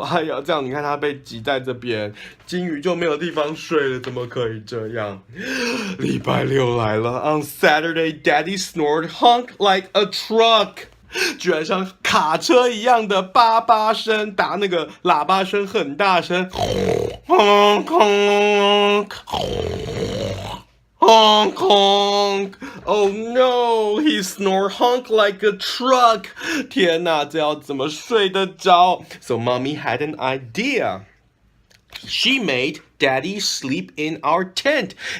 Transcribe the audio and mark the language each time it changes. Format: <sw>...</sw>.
<zh>哎呀，这样你看他被挤在这边，金鱼就没有地方睡了，怎么可以这样？礼拜六来了</zh> <en>，On Saturday, Daddy snored honk like a truck.</en> <zh>居然像卡车一样的叭叭声，打那个喇叭声很大声 ，</zh> <en>honk honk honk honk。 Oh no, he snored honk like a truck.</en> <zh>天哪，这要怎么睡得着 ？</zh> <en>So mommy had an idea. She made Daddy sleep in our tent.</en>